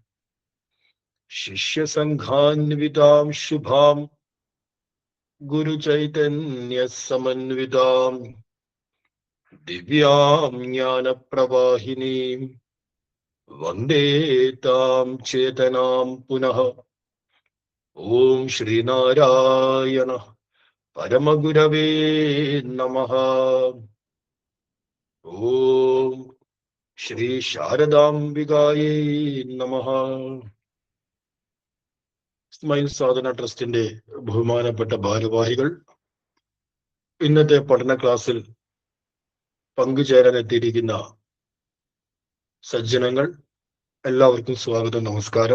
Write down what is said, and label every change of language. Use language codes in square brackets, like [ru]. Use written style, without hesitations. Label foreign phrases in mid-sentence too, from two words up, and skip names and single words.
[sa] शिष्य संघान्वितां शुभां गुरु चैतन्य समन्वितां दिव्यां ज्ञान प्रवाहिनीं वन्दे तां चेतनां पुनः। ओम श्रीनारायण परमगुरवे नमः। ओम ശ്രീ ശാരദാംബികായേ നമഃ. [ml] സ്മൈൽ സാധന ട്രസ്റ്റിന്റെ ബഹുമാനപ്പെട്ട ഭാരവാഹികൾ, ഇന്നത്തെ പഠന ക്ലാസ്സിൽ പങ്കുചേരാൻ എത്തിയിരിക്കുന്ന സജ്ജനങ്ങൾ എല്ലാവർക്കും സ്വാഗതം, നമസ്കാരം.